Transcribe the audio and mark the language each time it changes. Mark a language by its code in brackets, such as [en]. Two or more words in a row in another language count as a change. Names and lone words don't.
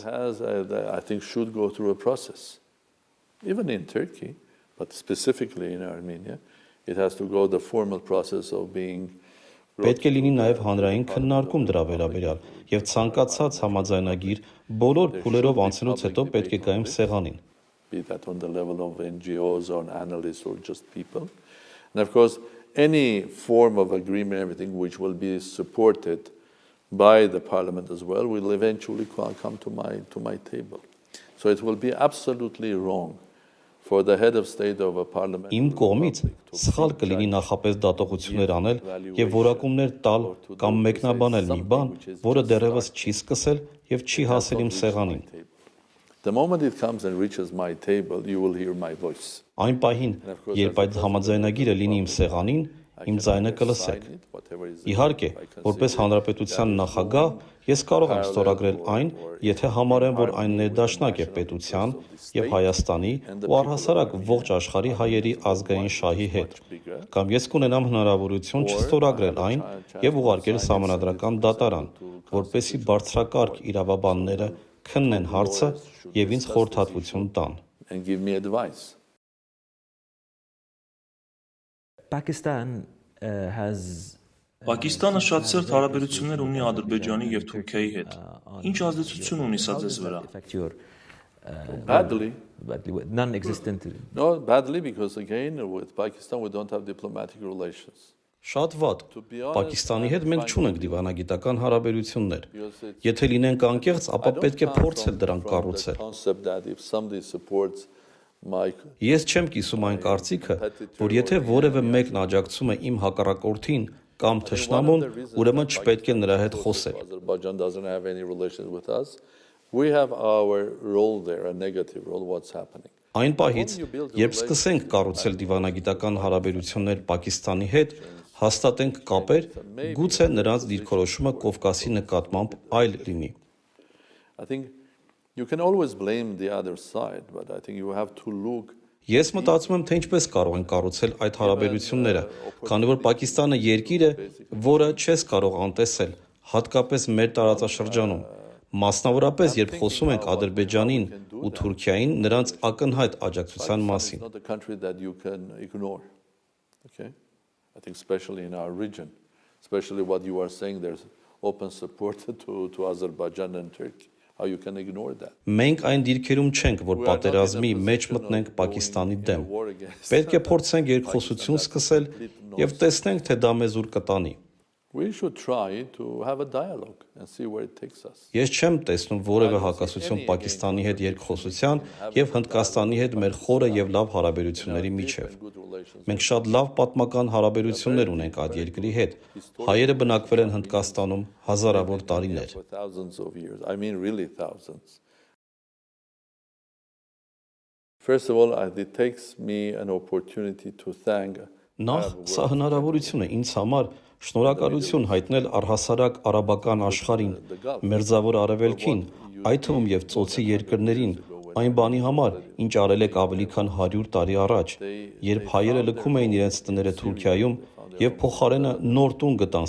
[en] I think should go through a process. Even in Turkey, but specifically in Armenia, it has to go the formal process of being. [hy] Պետք է լինի նաև հանրային քննարկում դրա վերաբերյալ եւ ցանկացած համաձայնագիր բոլոր փուլերով անցնելուց հետո պետք է գայմ սեղանին։ [en] Be that on the level of NGOs or analysts or just people. And of course, any form of agreement, everything which will be supported by the parliament as well, will eventually come to my table. So it will be absolutely wrong for the head of state of a parliament. [hy] Իմ կողմից սխալ կլինի նախապես դատողություններ անել եւ որակումներ տալ կամ մեկնաբանել մի բան, որը դեռևս չի սկսել եւ չի հասել իմ սեղանին։ [en] The moment it comes and reaches my table, you will hear my voice. [hy] Այն պահին, երբ այդ համաձայնագիրը լինի իմ սեղանին, իմ ձայնը կլսեք։ Իհարկե, որպես հանրապետության նախագահ, ես կարող եմ ստորագրել այն, եթե համարեմ, որ այն ներդաշնակ է պետության եւ Հայաստանի ու առհասարակ ողջ աշխարհի հայերի ազգային շահի հետ, կամ ես կունենամ հնարավորություն չստորագրել այն եւ ուղարկել սահմանադրական դատարան, որպեսզի բարձրակարգ իրավաբանները քննեն հարցը եւ ինձ խորհրդատվություն տան։ [en] And give me advice. Pakistan has [hy] Պակիստանը շատ սերտ հարաբերություններ ունի Ադրբեջանի եւ Թուրքիայի հետ։ Ինչ ազդեցություն ունի սա ձեզ վրա։ [en] Badly. Non-existent. No, badly because again with Pakistan we don't have diplomatic relations. [hy] Շատ վատ։ Պակիստանի հետ մենք չունենք դիվանագիտական հարաբերություններ։ Եթե լինենք անկեղծ, ապա պետք է փորձել դրանք կառուցել։ Ես չեմ կիսում այն կարծիքը, որ եթե որևէ մեկն աջակցում է իմ հակառակորդին կամ թշնամուն, ուրեմն չպետք է նրա հետ խոսել։ [en] Azerbaijan doesn't have any relations with us. We have our role there, a negative role, what's happening. [hy] Այն պահից, երբ սկսենք կառուցել դիվանագիտական հարաբերություններ Պակիստանի հետ, հաստատենք կապեր, գուցե նրանց դիրքորոշումը Կովկասի նկատմամբ այլ լինի։ [en] I think you can always blame the other side, but I think you have to look. [hy] Ես մտածում եմ, թե ինչպես կարող են կառուցել այդ հարաբերությունները, քանի որ Պակիստանը երկիր է, որը չես կարող անտեսել, հատկապես մեր տարածաշրջանում, մասնավորապես երբ խոսում ենք Ադրբեջանին ու Թուրքիային նրանց ակնհայտ աջակցության մասին։ [en] Not a country that you can ignore. Okay? I think especially in our region, especially what you are saying, there's open support to Azerbaijan and Turkey. How you can ignore that? [hy] Մենք այն դիրքերում չենք, որ պատերազմի մեջ մտնենք Պակիստանի դեմ։ Պետք է փորձենք երկխոսություն սկսել եւ տեսնենք, թե դա մեզ ուր կտանի։ [en] We should try to have a dialogue and see where it takes us. [hy] Ես չեմ տեսնում որևէ հակասություն Պակիստանի հետ երկխոսության եւ Հնդկաստանի հետ մեր խորը եւ լավ հարաբերությունների միջեւ։ Մենք շատ լավ պատմական հարաբերություններ ունենք այդ երկրի հետ։ Հայերը բնակվել են Հնդկաստանում հազարավոր տարիներ։ [en] For thousands of years. I mean really thousands. First of all, it takes me an opportunity to thank. [hy] Նախ սա հնարավորություն է ինձ համար շնորհակալություն հայտնել առհասարակ արաբական աշխարհին, Մերձավոր Արևելքին, այդ թվում եւ ծոցի երկրներին, այն բանի համար, ինչ արել եք ավելի քան 100 տարի առաջ, երբ հայերը լքում էին իրենց տները Թուրքիայում եւ փոխարենը նոր տուն գտան